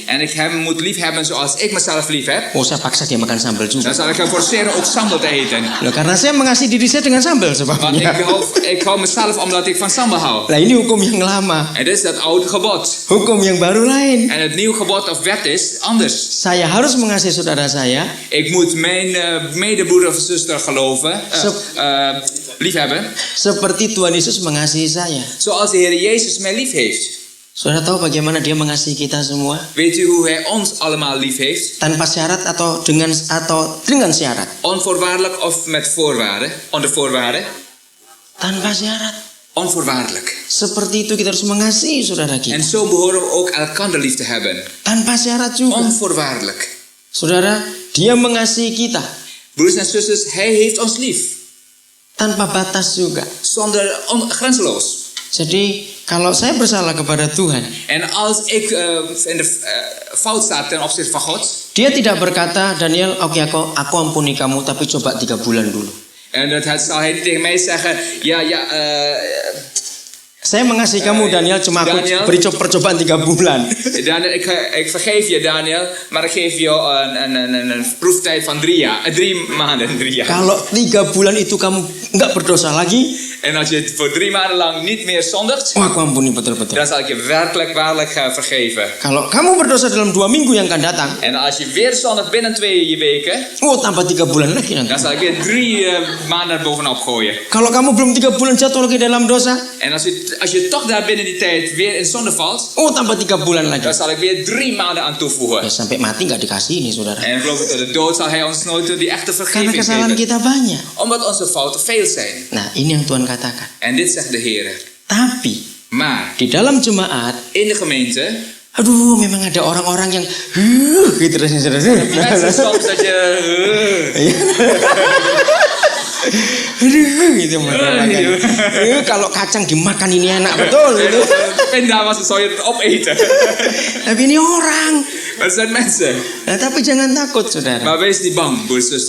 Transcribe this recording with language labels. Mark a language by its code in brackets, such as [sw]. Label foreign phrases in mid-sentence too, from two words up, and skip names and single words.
[nl] en ik hem moet lief hebben zoals ik mezelf lief heb, [id] saya paksa dia makan sambal juga. [nl] dan zal ik hem forceren ook sambal te eten. [id] Loh, karena saya mengasihi diri saya dengan sambal [nl] Want [id] sebabnya. [nl] ik hou mezelf omdat ik van sambal hou. [id] Nah, ini hukum yang lama. [nl] En dit is dat oude gebod. [id] Hukum yang baru lain. [nl] En het nieuwe gebod of wet is anders. [id] Saya harus mengasihi saudara saya [nl] Ik moet mijn medebroeder of zuster geloven, liefhebben, [id] seperti Tuhan Yesus mengasihi saya. [nl] zoals de Heer Jezus mij lief heeft. [id] Saudara tahu bagaimana dia mengasihi kita semua? [nl] Weet u hoe hij ons allemaal lief heeft? [id] Tanpa syarat atau dengan syarat? [nl] Onvoorwaardelijk of met voorwaarden? Onder voorwaarden? [id] Tanpa syarat. [nl] Onvoorwaardelijk. [id] Seperti itu kita harus mengasihi saudara kita. [nl] En zo behoren we ook elkander lief te hebben. [id] Tanpa syarat juga. [nl] Onvoorwaardelijk. [id] Saudara, dia mengasihi kita. [nl] Broers en zusters, hij heeft ons lief. [id] Tanpa batas juga. [nl] Grenzeloos. [id] Jadi kalau saya bersalah kepada Tuhan, [nl] En als ik in de fout sta ten opzichte van God, [id] dia tidak berkata, Daniel, oke, aku ampuni kamu, tapi coba 3 bulan dulu. [nl] en dat zal hij niet tegen mij zeggen, [id] Saya mengasihi kamu, Daniel, cuma aku Daniel. beri percobaan 3 bulan. Daniel, [nl] ik vergeef je, Daniel, maar ik geef je een proeftijd van 3 maanden. 3 jaar. [id] Kalau 3 bulan itu kamu nggak berdosa lagi, [nl] En als je voor 3 maanden lang niet meer zondigt, [id] oh, aku ampuni betul-betul. [nl] dan zal ik je werkelijk, waarlijk vergeven. [id] Kalau kamu berdosa dalam 2 minggu yang akan datang, [nl] En als je weer zondigt binnen 2 weken, [id] oh, tambah 3 bulan lagi nanti. [nl] dan zal ik weer 3 maanden bovenop gooien. [id] Kalau kamu belum 3 bulan jatuh lagi dalam dosa, [nl] En als je toch daar binnen die tijd weer in zonde valt, [id] oh, tambah 3 bulan lagi. [nl] dan zal ik weer 3 maanden aan toevoegen. [id] Ya, sampai mati nggak dikasih ini, saudara. [nl] En geloof ik, tot de dood zal hij ons nooit die echte [id] Karena [nl] vergeving [id] kesalahan [nl] geven. [id] kita banyak. [nl] Omdat onze fouten veel zijn. [id] Nah, ini yang Tuhan katakan. [nl] En dit zegt de Heer. [id] Tapi [nl] Maar [id] di dalam jemaat, [nl] in de gemeente, [id] aduh, memang ada orang-orang yang gitu rasanya, saudara. [nl] mensen soms dat je... [id] Aduh, gitu makan. Kalau kacang dimakan ini enak betul gitu. [nl] Pinda was zou je het opeten. [id] Tapi ini orang. [nl] Maar het zijn mensen. [id] Nah, tapi jangan takut, saudara. [nl] Maar wees niet bang, broers en